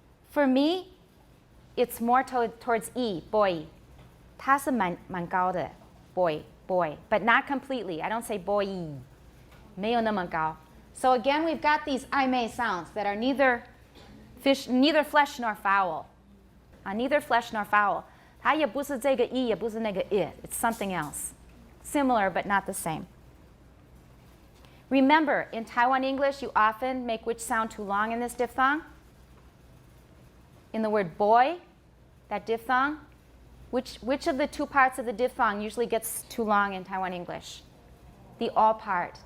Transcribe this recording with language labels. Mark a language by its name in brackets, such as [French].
[English] For me, it's more towards e, boy. [Chinese] 它是蛮高的 [English] boy, but not completely. I don't say boy, [Chinese] 没有那么高. [English] So again, we've got these I-may sounds that are neither flesh nor fowl. Neither flesh nor fowl. [Chinese] 它也不是这个 e, 也不是那个 I. [English] It's something else. Similar, but not the same. Remember, in Taiwan English, you often make which sound too long in this diphthong? In the word boy, that diphthong, which of the two parts of the diphthong usually gets too long in Taiwan English? The all part.